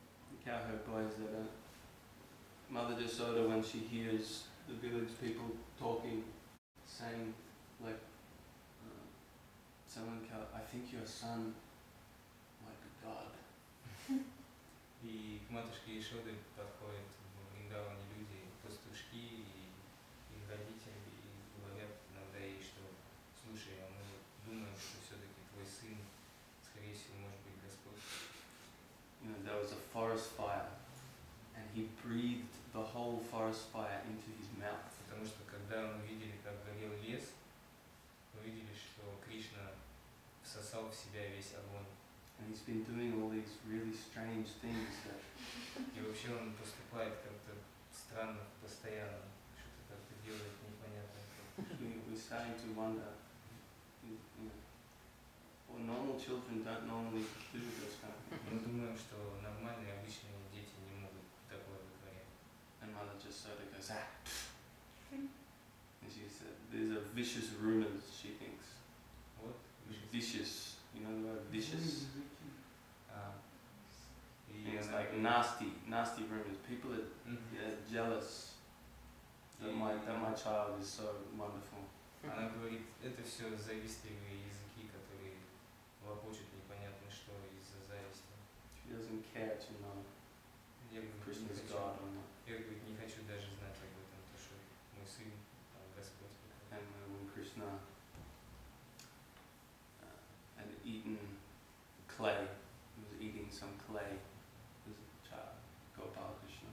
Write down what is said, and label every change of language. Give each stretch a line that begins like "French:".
English: The cowherd boys that Mother Jasoda, when she hears the village people talking, saying like, someone, I think your son might be God.
Russian: И к матушке Ишоды подходят в Вриндаване люди, пастушки и их родители, и говорят иногда ей, что слушай, а мы думаем, что все-таки твой сын, скорее всего, может быть Господь.
English: You know, there was a forest fire, and he breathed the whole forest fire into his mouth.
Russian: Потому что когда мы видели, как горел лес, мы видели, что Кришна всосал в себя весь огонь.
English: And he's been doing all these really strange things that
Russian: И вообще он поступает как-то странно, постоянно, что-то как-то делает непонятное.
English: we're starting to wonder, you know, well, normal children don't normally do this kind of thing.
Russian: Мы думаем, что нормальные, обычные дети не могут такое вытворять.
English: And Mother just sort of goes, ah. And she said, these are vicious rumors, she thinks.
Russian: Вот,
English: Vicious, you know the word vicious?
Russian: И
English: It's
Russian: она
English: like
Russian: говорит,
English: nasty rumors. People are jealous that my child is so wonderful.
Russian: Она говорит, это все завистливые языки, которые лопочут непонятно что из-за зависти.
English: She doesn't care to know
Russian: Я говорю,
English: Krishna's God or not.
Russian: я говорю, не хочу даже знать об этом, то что мой сын, Господь.
English: And when Krishna had eaten clay, he was eating some clay as a child, Gopal Krishna.